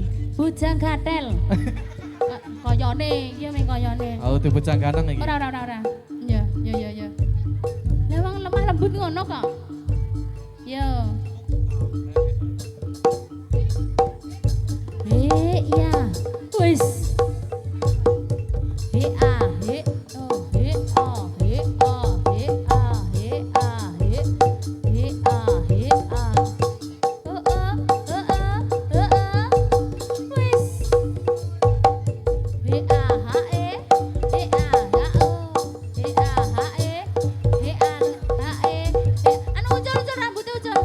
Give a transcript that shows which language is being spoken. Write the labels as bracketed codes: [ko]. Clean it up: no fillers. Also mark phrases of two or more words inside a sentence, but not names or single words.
[jv] Bujang gatel. Kayane, iya meng kayane. Oh, udu bujang ganong iki. Ora. Iya. Lah wong lemah lembut ngono kok. Yo. Iya. Wis. He a he o he a he a he a he a he he a he a. Wis. He a h e he a h o he a h e he a h e. Anu ucul rambutnya ucul.